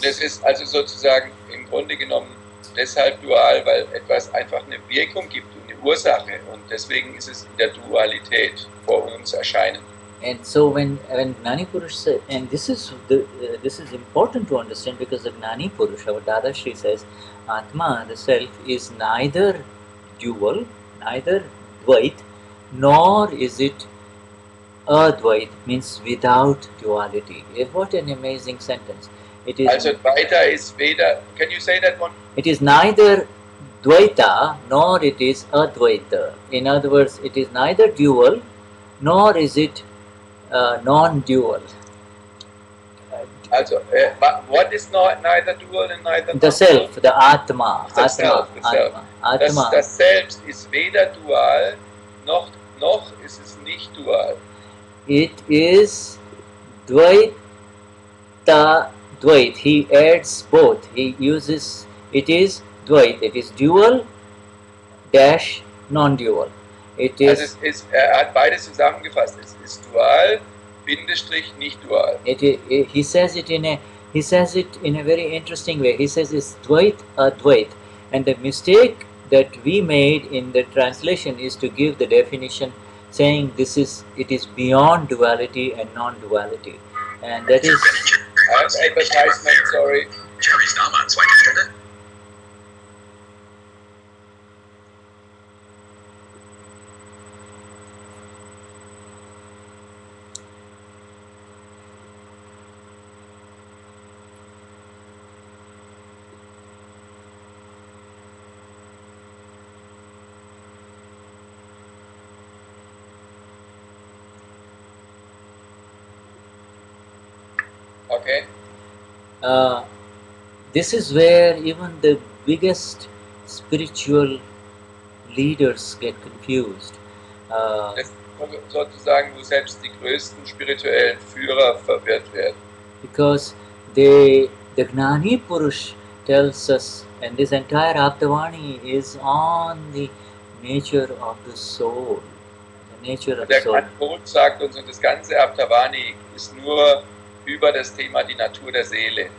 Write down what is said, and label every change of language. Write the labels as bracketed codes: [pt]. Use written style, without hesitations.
[de] Das ist also sozusagen im Grunde genommen deshalb dual, weil etwas einfach eine Wirkung gibt und eine Ursache, und deswegen ist es in der Dualität vor uns erscheinen. [en] And so when Gnani Purush said, and this is important to understand, because the Gnani Purush, our Dadashri, says Atma, the self, is neither dual, neither Dvait, nor is it Advait, means without duality. What an amazing sentence! It is. [de] Also Dvaita is weder. [en] Can you say that one? It is neither Dvaita nor it is Advaita. In other words, it is neither dual nor is it non-dual. Also, what is neither dual and neither The self, the Atma. The self, the self. Atma. [de] Das Selbst ist weder dual, noch ist es nicht dual. [en] It is Dvaita, Dvait. He adds both. He uses, it is Dvait. It is dual dash non-dual. It is. [de] Also er hat beides zusammengefasst. Es ist dual, Bindestrich, nicht dual. [en] He says it in a very interesting way. He says it's Dvait Advait, and the mistake that we made in the translation is to give the definition saying it is beyond duality and non-duality, and that is. Advertisement, sorry. [de] Jerry's Name an zweiter Stelle. [en] Okay. This is where even the biggest spiritual leaders get confused. [de] Das ist sozusagen, wo selbst die größten spirituellen Führer verwirrt werden. [en] Because the Gnani Purush tells us, and this entire Aptavani is on the nature of the soul. The nature of the [de] Der [en] soul. [de] Gnani Purush sagt uns, und das ganze Aptavani ist nur über das Thema die Natur der Seele.